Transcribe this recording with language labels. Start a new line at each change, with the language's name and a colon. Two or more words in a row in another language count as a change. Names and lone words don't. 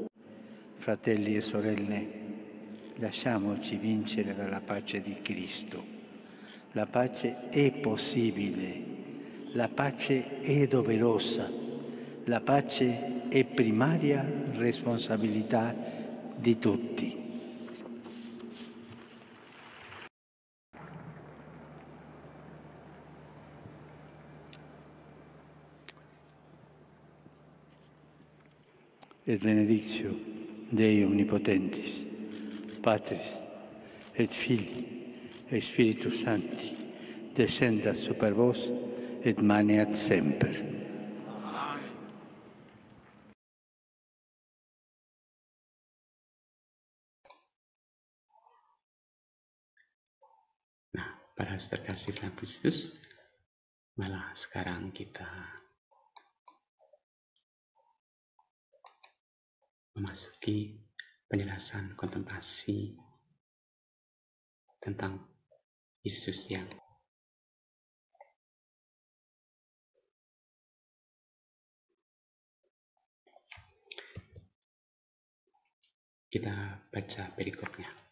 Italian: Fratelli e sorelle, lasciamoci vincere dalla pace di Cristo. La pace è possibile, la pace è doverosa, la pace è primaria responsabilità di tutti.
Latin: Et benedictio Dei omnipotentis, Patris et Filii et Spiritus Sancti, descendat super vos et maneat semper.
Indonesian: Nah, para terkasih dalam Kristus, malah sekarang kita memasuki penjelasan kontemplasi tentang Yesus yang kita baca berikutnya.